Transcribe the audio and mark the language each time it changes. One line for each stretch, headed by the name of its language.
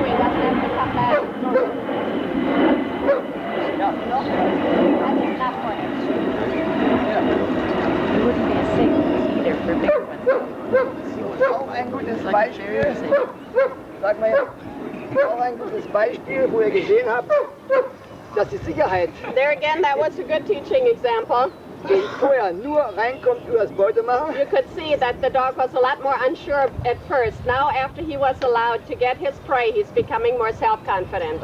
English: He doesn't have to come back. Ja. That's enough for him. It wouldn't be a safe either for big ones.
German: Auch ein gutes Beispiel. Sag mal, auch ein gutes Beispiel, wo ihr gesehen habt, dass die Sicherheit
English: There again, that was a good teaching example.
German: vorher nur reinkommt über das Beute machen.
English: You could see that the dog was a lot more unsure at first. Now, after he was allowed to get his prey, he's becoming more self-confident.